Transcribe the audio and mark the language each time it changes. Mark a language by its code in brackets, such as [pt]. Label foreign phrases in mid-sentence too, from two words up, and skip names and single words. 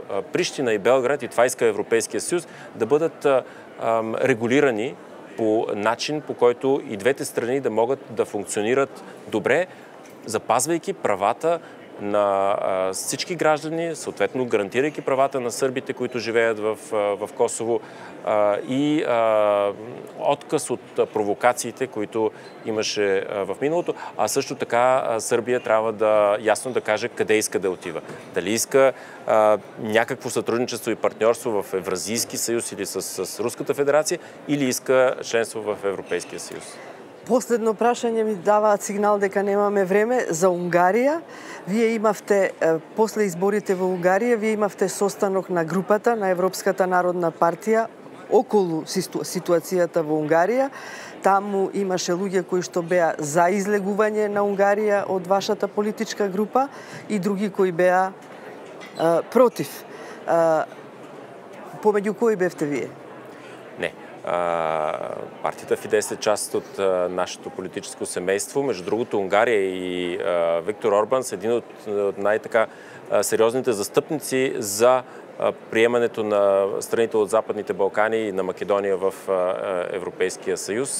[bg] Прищина и Белград, и това иска Европейския съюз, да бъдат регулирани по начин, по който и двете страни да могат да функционират добре, запазвайки правата на всички граждани, съответно гарантирайки правата на сърбите, които живеят в Косово и отказ от провокациите, които имаше в миналото. А също така Сърбия трябва ясно да каже къде иска да отива. Дали иска някакво сътрудничество и партньорство в Евразийски съюз или с Руската федерация, или иска членство в Европейския съюз. [mk] Последно прашање ми даваат сигнал дека немаме време за Унгарија. Вие имавте, после изборите во Унгарија, вие имавте состанок на групата на Европската народна партија околу ситуацијата во Унгарија. Таму имаше луѓе кои што беа за излегување на Унгарија од вашата политичка група и други кои беа против. Помеѓу кои бевте вие? [bg] Не. Партията Фидес е част от нашето политическо семейство. Между другото, Унгария и Виктор Орбан са един от най-така сериозните застъпници за приемането на страните от Западните Балкани и на Македония в Европейския съюз.